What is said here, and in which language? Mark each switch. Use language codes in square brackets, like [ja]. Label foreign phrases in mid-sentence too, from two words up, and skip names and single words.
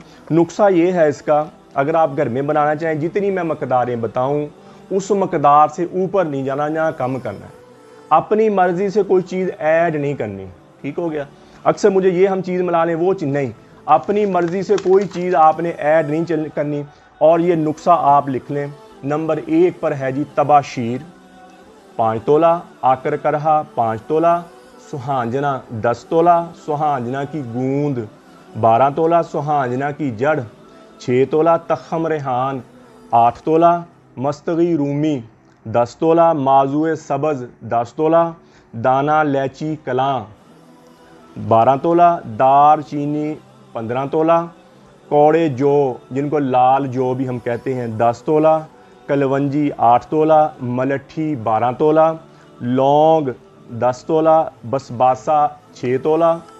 [hi] नुस्खा ये है इसका, अगर आप घर में बनाना चाहें, जितनी मैं मकदारें बताऊं उस मकदार से ऊपर नहीं जाना, या कम करना है। अपनी मर्जी से कोई चीज़ ऐड नहीं करनी, ठीक हो गया। अक्सर मुझे ये हम चीज़ मिला लें, वो चीज़ नहीं, अपनी मर्जी से कोई चीज़ आपने ऐड नहीं करनी। और ये नुस्खा आप लिख लें। नंबर 1 पर है जी तबाशीर 5 तोला, आकर करहा 5 तोला, सुहांजना 10 तोला, सुहांजना की गूंद 12 तोला, सुहांजना की जड़ 6 तोला, तखम रेहान 8 तोला, मस्तगी रूमी 10 तोला, माजुए सब्ज़ 10 तोला, दाना लैची कलां 12 तोला, दार चीनी 15 तोला, कौड़े जो जिनको लाल जो भी हम कहते हैं 10 तोला, कलवंजी 8 तोला, मलट्ठी 12 तोला, लौंग 10 तोला, बसबासा 6 तोला,